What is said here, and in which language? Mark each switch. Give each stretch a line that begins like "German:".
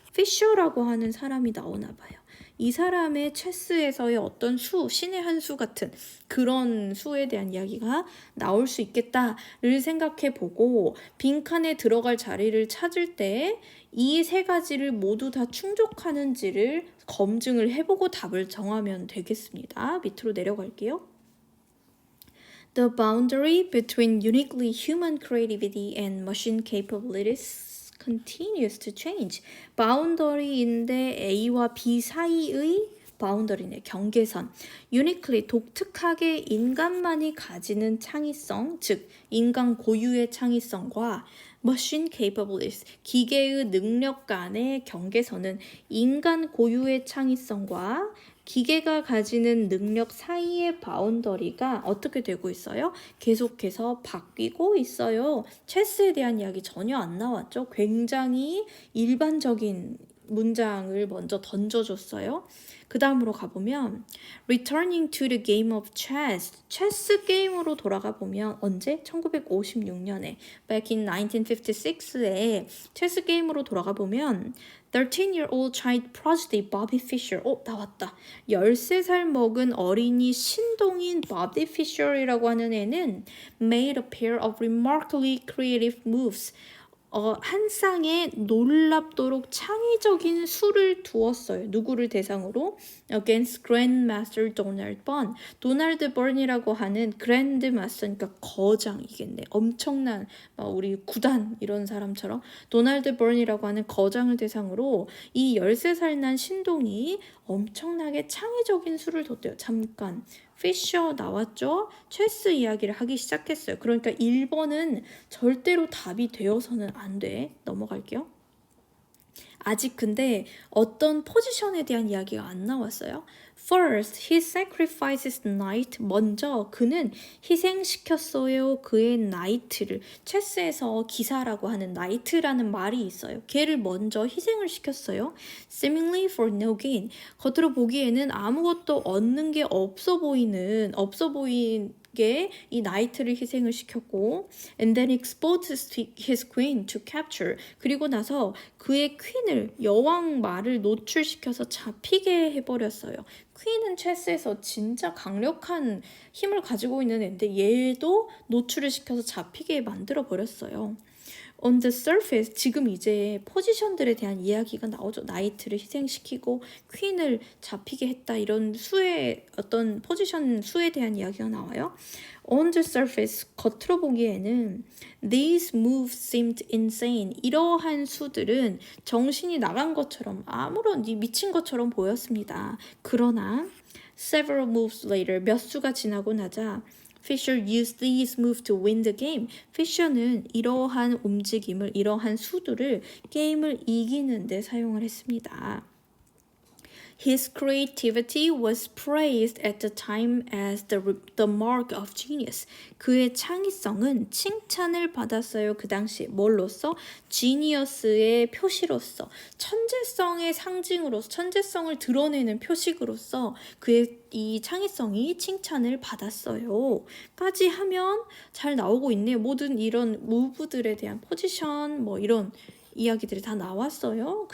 Korean: 피셔라고 하는 사람이 나오나 봐요. 이 사람의 체스에서의 어떤 수, 신의 한 수 같은 그런 수에 대한 이야기가 나올 수 있겠다를 생각해 보고 빈칸에 들어갈 자리를 찾을 때 이 세 가지를 모두 다 충족하는지를 검증을 해보고 답을 정하면 되겠습니다. 밑으로 내려갈게요.
English: The boundary between uniquely human creativity and machine capabilities continues to change.
Korean: 바운더리인데 A와 B 사이의 바운더리네, 경계선. uniquely, 독특하게 인간만이 가지는 창의성, 즉 인간 고유의 창의성과 machine capabilities, 기계의 능력 간의 경계선은 인간 고유의 창의성과 기계가 가지는 능력 사이의 바운더리가 어떻게 되고 있어요? 계속해서 바뀌고 있어요. 체스에 대한 이야기 전혀 안 나왔죠? 굉장히 일반적인 문장을 먼저 던져줬어요. 그 다음으로 가보면
English: Returning to the game of chess.
Korean: 체스 게임으로 돌아가 보면 언제? 1956년에
English: Back in
Korean: 1956에 체스 게임으로 돌아가 보면
English: 13-year-old child prodigy Bobby Fischer.
Korean: 나왔다. 13살 먹은 어린이 신동인 Bobby Fischer이라고 하는 애는
English: made a pair of remarkably creative moves.
Korean: 한 쌍에 놀랍도록 창의적인 수를 두었어요. 누구를 대상으로?
English: Against Grandmaster Donald Byrne.
Korean: 도널드 번이라고 하는 그랜드마스터, 그러니까 거장이겠네. 엄청난 우리 구단 이런 사람처럼 도널드 번이라고 하는 거장을 대상으로 이 13살 난 신동이 엄청나게 창의적인 수를 뒀대요. 잠깐. 피셔 나왔죠? 체스 이야기를 하기 시작했어요. 그러니까 1번은 절대로 답이 되어서는 안 돼. 넘어갈게요. 아직 근데 어떤 포지션에 대한 이야기가 안 나왔어요.
English: First, he sacrifices knight.
Korean: 먼저 그는 희생시켰어요. 그의 knight를. 체스에서 기사라고 하는 knight라는 말이 있어요. 걔를 먼저 희생을 시켰어요.
English: Seemingly for no gain.
Korean: 겉으로 보기에는 아무것도 얻는 게 없어 보이는 게 이 나이트를 희생을 시켰고
English: and then exposed his queen to capture.
Korean: 그리고 나서 그의 퀸을 여왕 말을 노출시켜서 잡히게 해버렸어요. 퀸은 체스에서 진짜 강력한 힘을 가지고 있는 애인데 얘도 노출을 시켜서 잡히게 만들어 버렸어요.
English: On the surface,
Korean: 지금 이제 포지션들에 대한 이야기가 나오죠. 나이트를 희생시키고 퀸을 잡히게 했다. 이런 수의 어떤 포지션 수에 대한 이야기가 나와요.
English: On the surface,
Korean: 겉으로 보기에는
English: these moves seemed insane.
Korean: 이러한 수들은 정신이 나간 것처럼 아무런 미친 것처럼 보였습니다. 그러나
English: several moves later,
Korean: 몇 수가 지나고 나자
English: Fisher used these moves to win the game.
Korean: 피셔는 이러한 움직임을, 이러한 수들을 게임을 이기는 데 사용을 했습니다.
English: His creativity was praised at the time as the mark of genius.
Korean: 그의 창의성은 칭찬을 받았어요. 그 당시에 뭘로써? 지니어스의 표시로서, 천재성의 상징으로서, 천재성을 드러내는 표식으로서 그의 이 창의성이 칭찬을 받았어요. 까지 하면 잘 나오고 있네요. 모든 이런 무브들에 대한 포지션 뭐 이런 이야기들이 다 나왔어요.